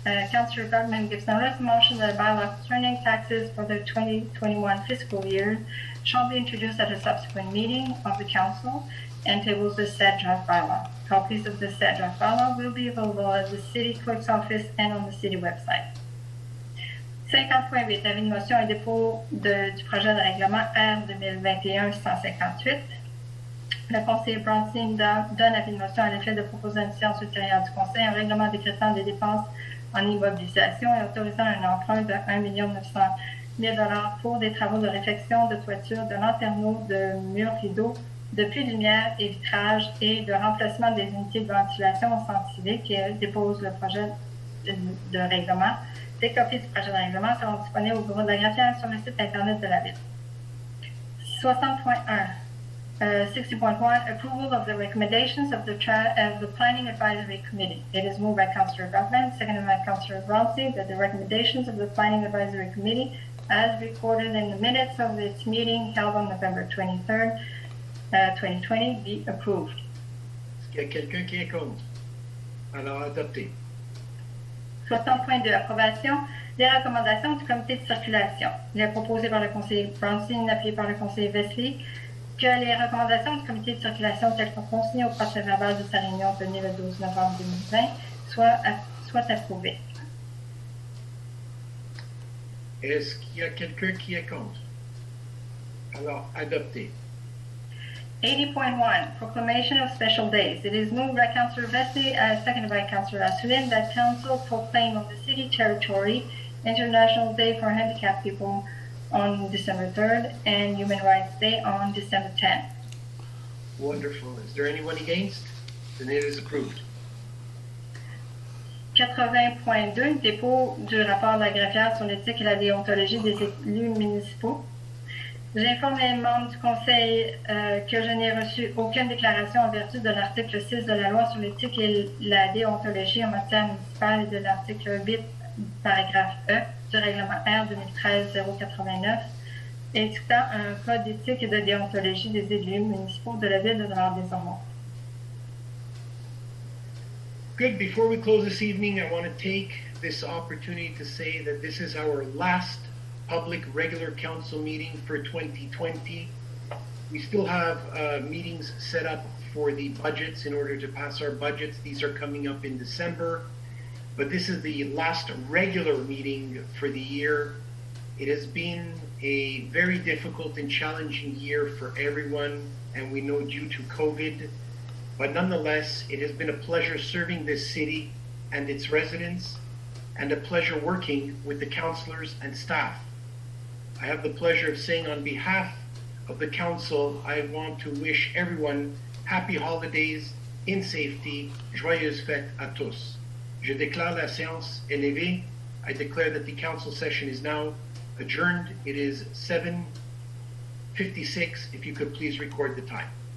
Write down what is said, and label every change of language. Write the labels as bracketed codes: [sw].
[en] Councillor Gutman gives notice of motion that a bylaw concerning taxes for the 2021 fiscal year shall be introduced at a subsequent meeting of the council and tables the said draft bylaw. Copies of the said draft bylaw will be available at the city clerk's office and on the city website. 50.8. [fr] Avis de motion et dépôt du projet de règlement R 2021-158. Le conseiller Bronstein donne avis de motion à l'effet de proposer à une séance ultérieure du Conseil un règlement décrétant des dépenses en immobilisation et autorisant un emprunt de 1 900 000 $ pour des travaux de réfection, de toiture, de lanterneaux, de murs rideaux, de puits de lumière et vitrage et de remplacement des unités de ventilation au centre civique et dépose le projet de règlement. Des copies du projet de règlement seront disponibles au bureau de la greffière sur le site Internet de la Ville. 60.1. 60.1. [en] Approval of the recommendations of the Planning Advisory Committee. It is moved by Councillor Gutman, seconded by Councillor Bronstein, that the recommendations of the Planning Advisory Committee, as recorded in the minutes of its meeting held on November 23rd, 2020, be approved. [fr] Est-ce qu'il y a quelqu'un qui est contre? Alors, adopté. 60.2. Approbation des recommandations du comité de circulation. Il est proposé par le conseiller Bronstein, appuyé par le conseiller Wesley, que les recommandations du comité de circulation telles que consignées au procès-verbal de sa réunion tenue le 12 novembre 2020 soient approuvées. Est-ce qu'il y a quelqu'un qui est contre? Alors, adopté. 80.1. [en] Proclamation of special days. It is moved by Councillor Wesley, seconded by Councillor Assouline, that Council proclaim on the city territory International Day for Handicapped People on December 3rd and Human Rights Day on December 10th. Wonderful. Is there anyone against? Then it is approved. 80.2. [fr] Dépôt du rapport de la greffière sur l'éthique et la déontologie des élus municipaux. J'informe les membres du Conseil que je n'ai reçu aucune déclaration en vertu de l'article 6 de la loi sur l'éthique et la déontologie en matière municipale et de l'article 8, paragraphe E du règlement R 2013-089, édictant un code d'éthique et de déontologie des élus municipaux de la ville de Vaudreuil-Désarmont. [en] Good. Before we close this evening, I want to take this opportunity to say that this is our last public regular council meeting for 2020. We still have meetings set up for the budgets in order to pass our budgets. These are coming up in December, but this is the last regular meeting for the year. It has been a very difficult and challenging year for everyone, and we know due to COVID, but nonetheless, it has been a pleasure serving this city and its residents, and a pleasure working with the councillors and staff. I have the pleasure of saying on behalf of the council, I want to wish everyone happy holidays in safety. [fr] Joyeuses fêtes à tous. Je déclare la séance est levée. [en] I declare that the council session is now adjourned. It is 7:56. If you could please record the time.